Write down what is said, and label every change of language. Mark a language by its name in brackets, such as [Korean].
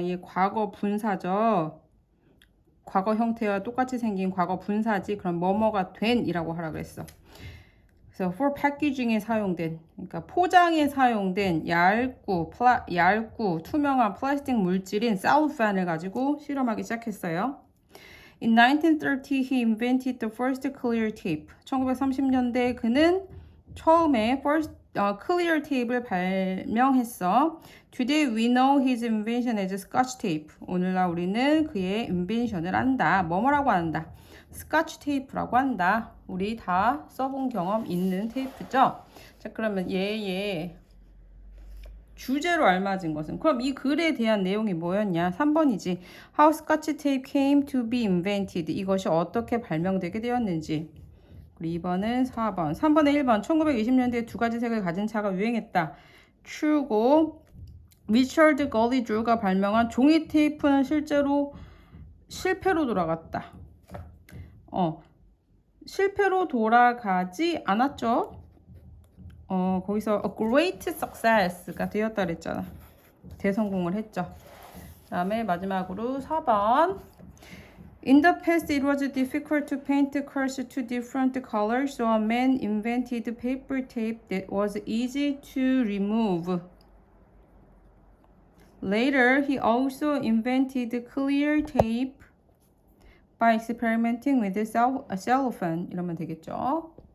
[Korean] 이게 과거 분사죠. 과거 형태와 똑같이 생긴 과거 분사지. 그럼 뭐뭐가 된이라고 하라 그랬어. 그래서 for packaging에 사용된, 그러니까 포장에 사용된 얇고 투명한 플라스틱 물질인 cellophane 가지고 실험하기 시작했어요. [English] In 1930, he invented the first clear tape. [Korean] 1930년대에 그는 처음에 clear tape를 발명했어. [English] Today we know his invention as Scotch tape. [Korean] 오늘날 우리는 그의 invention을 안다. 뭐라고 한다? Scotch tape라고 한다. 우리 다 써본 경험 있는 테이프죠? 자, 그러면 얘의 주제로 알맞은 것은, 그럼 이 글에 대한 내용이 뭐였냐? 3번이지. [English] How Scotch tape came to be invented. [Korean] 이것이 어떻게 발명되게 되었는지. 그리고 2번은 4번. 3번에 1번. 1920년대에 두 가지 색을 가진 차가 유행했다. true고, 리처드 걸리 드루가 발명한 종이 테이프는 실제로 실패로 돌아갔다. 실패로 돌아가지 않았죠. 거기서 [English] a great success [Korean] 가 되었다 그랬잖아. 대성공을 했죠. 그 다음에 마지막으로 4번. [English] In the past, it was difficult to paint cars to different colors, so a man invented paper tape that was easy to remove. Later, he also invented clear tape by experimenting with cellophane. [Korean] 이러면 되겠죠.